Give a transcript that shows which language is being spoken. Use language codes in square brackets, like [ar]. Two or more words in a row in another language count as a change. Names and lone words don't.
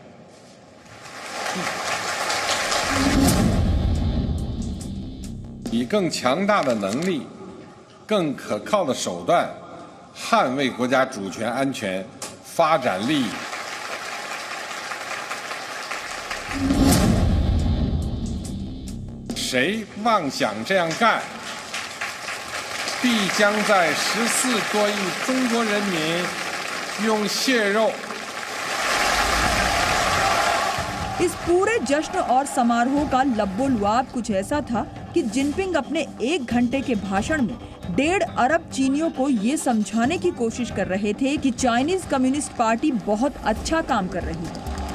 [zh] 以更强大的能力、更可靠的手段，捍卫国家主权、安全、发展利益。谁妄想这样干，必将在14多亿中国人民用血肉。 [hi] इस पूरे जश्न और समारोह का लब्बो-लुआब कुछ ऐसा था कि जिनपिंग अपने 1 घंटे के भाषण में 1.5 अरब चीनियों को ये समझाने की कोशिश कर रहे थे कि [en] Chinese Communist Party [hi] बहुत अच्छा काम कर रही है।